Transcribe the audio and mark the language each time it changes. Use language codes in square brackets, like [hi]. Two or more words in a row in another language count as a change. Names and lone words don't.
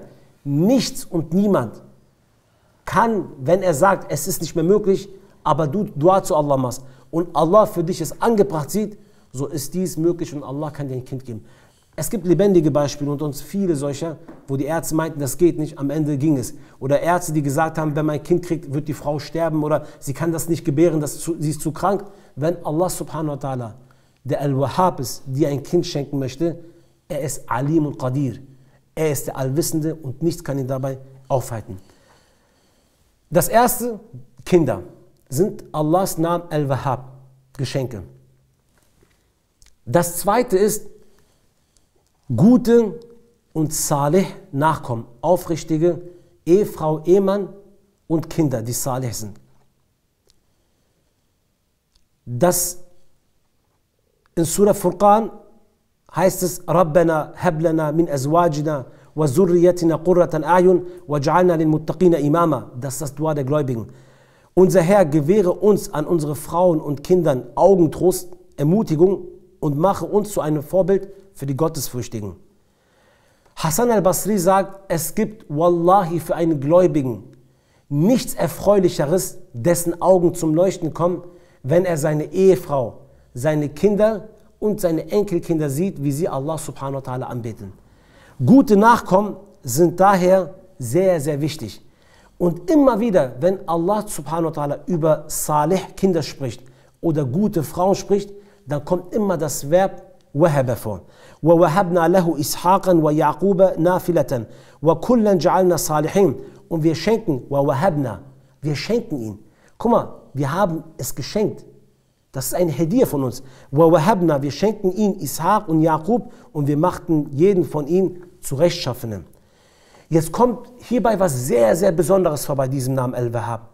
[de] Nichts und niemand kann, wenn er sagt, es ist nicht mehr möglich, aber du Dua zu Allah machst und Allah für dich es angebracht sieht, so ist dies möglich und Allah kann dir ein Kind geben. Es gibt lebendige Beispiele und uns viele solcher, wo die Ärzte meinten, das geht nicht, am Ende ging es. Oder Ärzte, die gesagt haben, wenn man ein Kind kriegt, wird die Frau sterben oder sie kann das nicht gebären, sie ist zu krank. Wenn Allah [ar] سبحانه وتعالى, [de] der Al-Wahhab ist, dir ein Kind schenken möchte, er ist Alim und Qadir. Er ist der Allwissende und nichts kann ihn dabei aufhalten. Das erste, Kinder, sind Allahs Namen Al-Wahhab, Geschenke. Das zweite ist, gute und salih Nachkommen, aufrichtige Ehefrau, Ehemann und Kinder, die salih sind. Das in Surah Furqan heißt es, [ar] ربنا هب لنا من أزواجنا وذرياتنا قرة أعين واجعلنا للمتقين إماما. [de] Das ist das Dua der Gläubigen. Unser Herr, gewähre uns an unsere Frauen und Kindern Augentrost, Ermutigung und mache uns zu einem Vorbild für die Gottesfürchtigen. Hassan al-Basri sagt, es gibt Wallahi für einen Gläubigen nichts Erfreulicheres, dessen Augen zum Leuchten kommen, wenn er seine Ehefrau, seine Kinder und seine Enkelkinder sieht, wie sie Allah [ar] سبحانه وتعالى [de] anbeten. Gute Nachkommen sind daher sehr, sehr wichtig. Und immer wieder, wenn Allah [ar] سبحانه وتعالى [de] über Salih Kinder spricht oder gute Frauen spricht, dann kommt immer das Verb Wahaba vor. [ar] وَوَهَبْنَا لَهُ إِسْحَاقًا وَيَعْقُوبَ نَافِلَةً وَكُلًّا جَعَلْنَا صَالِحِينَ. [de] Und wir schenken, وَوَهَبْنَا, wir schenken ihn. Guck mal, wir haben es geschenkt. Das ist ein Hedier von uns. وَوَهَبْنَا, wir schenken ihn Ishaq und Jakob und wir machten jeden von ihnen zu Rechtschaffenen. Jetzt kommt hierbei was sehr, sehr Besonderes vor bei diesem Namen Al-Wahhab.